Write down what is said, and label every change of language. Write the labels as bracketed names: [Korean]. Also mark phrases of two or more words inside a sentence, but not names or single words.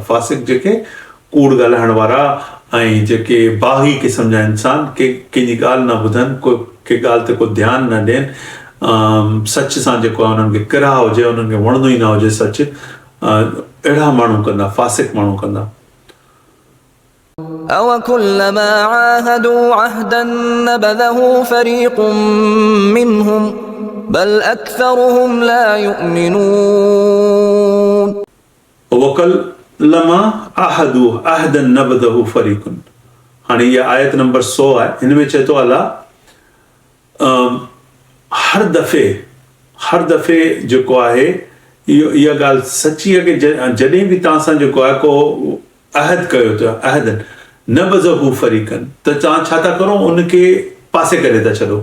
[Sindhi] फासिक जेके कूड़ ॻाल्हाइण वारा ऐं जेके बाग़ी क़िस्म जा इंसान के कंहिंजी ॻाल्हि न ॿुधनि, को के ॻाल्हि ते को ध्यानु न ॾियनि, सच सां जेको आहे उन्हनि खे किरा हुजे, उन्हनि खे वणंदो ई न हुजे सच, अहिड़ा माण्हू कंदा, फासिक माण्हू कंदा। [Arabic] أَوَكُلَّمَا عَاهَدُوا عَهْدًا نَبَذَهُ فَرِيقٌ مِّنْهُمْ بَلْ أَكْثَرُهُمْ لَا يُؤْمِنُونَ وَكَلَّمَا عَاهَدُوا عَهْدًا نَبَذَهُ فَرِيقٌ। [Sindhi] हाणे इहा आयत नंबर 100 आहे। हिन में चए थो अलाह हर दफ़े जेको आहे इहा ॻाल्हि सची आहे कि जॾहिं बि तव्हां सां जेको आहे को अहद कयो था, [Arabic] عهدا نبذه فريق, [Sindhi] त तव्हां छा था करो, उनखे पासे करे था छॾो।